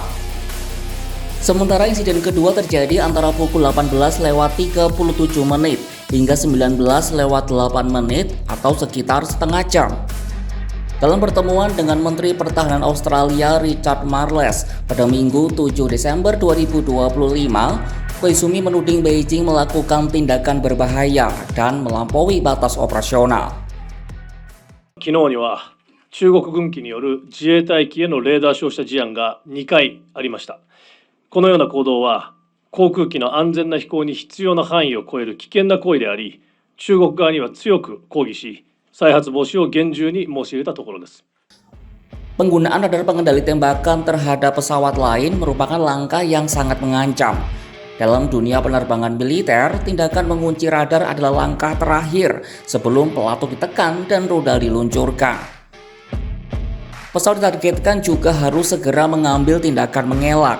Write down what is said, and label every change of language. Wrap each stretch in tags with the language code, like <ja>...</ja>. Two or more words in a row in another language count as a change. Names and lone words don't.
<id>Sementara insiden kedua terjadi antara pukul 18:37 hingga 19:08 atau sekitar setengah jam. Dalam pertemuan dengan Menteri Pertahanan Australia Richard Marles pada Minggu 7 Desember 2025, Koizumi menuding Beijing melakukan tindakan berbahaya dan melampaui batas operasional.</id> <ja>昨日には中国軍機による自衛隊機へのレーダー照射事案が2回ありました。このような行動は航空機の安全な飛行に必要な範囲を超える危険な行為であり、中国側には強く抗議し、再発防止を厳重に申し入れたところです。</ja> <id>Penggunaan radar pengendali tembakan terhadap pesawat lain merupakan langkah yang sangat mengancam. Dalam dunia penerbangan militer, tindakan mengunci radar adalah langkah terakhir sebelum pelatuk ditekan dan rudal diluncurkan. Pesawat ditargetkan juga harus segera mengambil tindakan mengelak.</id>